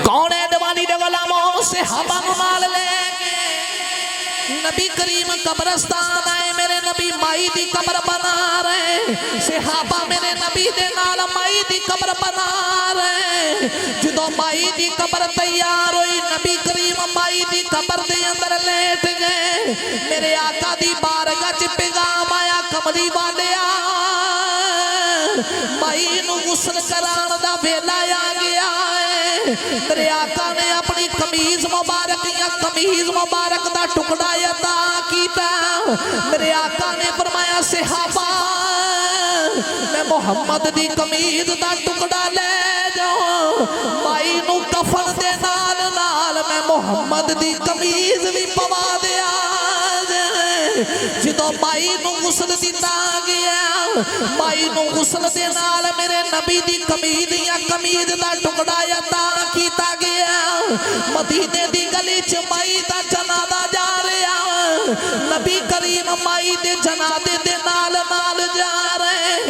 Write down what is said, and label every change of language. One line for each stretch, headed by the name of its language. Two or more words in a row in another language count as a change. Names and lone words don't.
Punjabi: کون ہے دیوانی دے غلاموں صحابہ کو نال لے نبی کریم قبرستان آئے. میرے نبی مائی دی قبر بنا رہے. صحابہ میرے نبی دے نال مائی دی قبر بنا رہے. جدو مائی دی قبر تیار ہوئی نبی کریم مائی دی قبر دے اندر لیٹ گئے. میرے آقا دی بارگاہ چ پیغام آیا کملی والیا مائی نو غسل کران دا ویلا آ گیا ہے. میرے آقا نے اپنی قمیض مبارک یا قمیض مبارک دا ٹکڑا عطا کیتا. میرے آقا نے فرمایا صحابہ میں محمد دی قمیض دا ٹکڑا لے جاؤ. مائی نو کفن دے نال نال میں محمد دی قمیض بھی پوا دیا. ਜਦੋਂ ਮਾਈ ਨੂੰ ਗੁਸਲ ਦਿੱਤਾ ਗਿਆ ਮਾਈ ਨੂੰ ਗੁਸਲ ਦੇ ਨਾਲ ਮੇਰੇ ਨਬੀ ਦੀ ਕਮੀਜ਼ ਦਾ ਟੁਕੜਾ ਅਤਾ ਕੀਤਾ ਗਿਆ ਮਦੀਨੇ ਦੀ ਗਲੀ ਚ ਮਾਈ ਦਾ ਜਨਾਜ਼ਾ ਜਾ ਰਿਹਾ ਨਬੀ ਕਰੀਮ ਮਾਈ ਦੇ ਜਨਾਜ਼ੇ ਦੇ ਨਾਲ ਜਾ ਰਹੇ